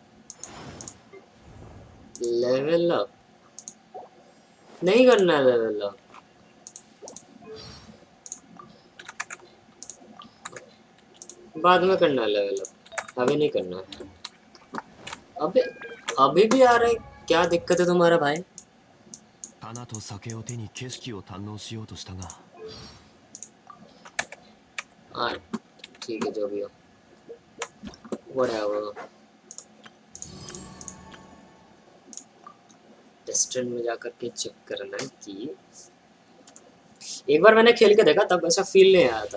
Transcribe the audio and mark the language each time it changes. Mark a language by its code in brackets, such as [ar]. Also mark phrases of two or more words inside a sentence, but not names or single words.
[hi] लेवल अप नहीं करना है, लेवल अप बाद में करना है, लेवल अप अभी नहीं करना है। अबे अभी भी आ रहा है, क्या दिक्कत है तुम्हारा भाई? [ja] 花と酒を手に景色を堪能しようとしたが [hi] हाँ ठीक है, जो भी हो whatever। टेस्टेंट में जाकर के चेक करना है कि एक बार मैंने खेल के देखा, तब ऐसा फील नहीं आया था।